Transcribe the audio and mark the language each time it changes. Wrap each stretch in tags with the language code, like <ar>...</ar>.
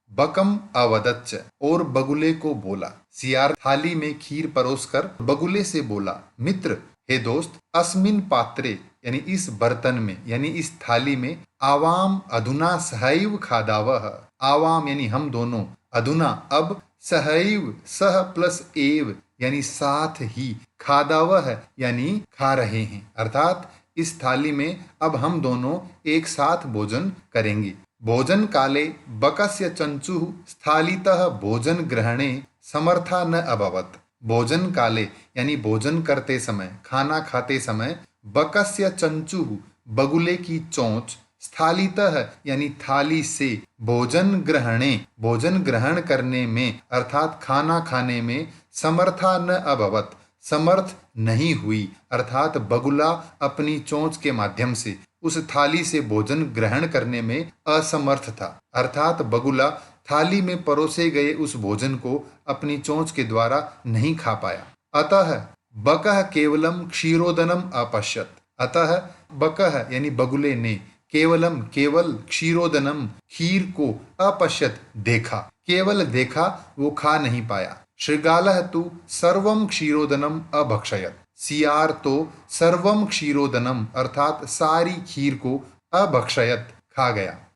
<sa>बकम अवदच्च</sa> <hi>और बगुले को बोला। सियार थाली में खीर परोस कर बगुले से बोला, मित्र, हे दोस्त,</hi> <sa>अस्मिन पात्रे</sa> <hi>यानी इस बर्तन में यानी इस थाली में,</hi> <sa>आवाम अधुना सहैव खादावः। आवाम</sa> <hi>यानी हम दोनों,</hi> <sa>अधुना</sa> <hi>अब,</hi> <sa>सहैव सह</sa> <hi>प्लस</hi> <sa>एव</sa> <hi>यानी साथ ही,</hi> <sa>खादावह</sa> <hi>यानी खा रहे हैं। अर्थात इस थाली में अब हम दोनों एक साथ भोजन करेंगे।</hi> <sa>भोजन काले बकस्य चंचुः स्थालितः भोजन ग्रहणे समर्था न अभवत्। भोजन काले</sa> <hi>यानी भोजन करते समय, खाना खाते समय,</hi> <sa>बकस्य चंचुः</sa> <hi>बगुले की चोंच,</hi> <sa>स्थालितः</sa> <hi>यानी थाली से,</hi> <sa>भोजन ग्रहणे</sa> <hi>भोजन ग्रहण करने में अर्थात खाना खाने में,</hi> <sa>समर्था न अभवत</sa> <hi>समर्थ नहीं हुई। अर्थात बगुला अपनी चोंच के माध्यम से उस थाली से भोजन ग्रहण करने में असमर्थ था। अर्थात बगुला थाली में परोसे गए उस भोजन को अपनी चोंच के द्वारा नहीं खा पाया।</hi> <sa>अतः बकः केवलम क्षीरोदनम अपश्यत। अतः बकः</sa> <hi>यानी बगुले ने,</hi> <sa>केवलम</sa> <hi>केवल,</hi> <sa>क्षीरोदनम</sa> <hi>खीर को,</hi> <sa>अपश्यत</sa> <hi>देखा, केवल देखा, वो खा नहीं पाया।</hi> <sa>शृगालः तु सर्वम क्षीरोदनम अभक्षयत।</sa> <hi>सियार तो</hi> <sa>सर्वम क्षीरोदनम</sa> <hi>अर्थात सारी खीर को,</hi> <sa>अभक्षयत</sa> <hi>खा गया।</hi>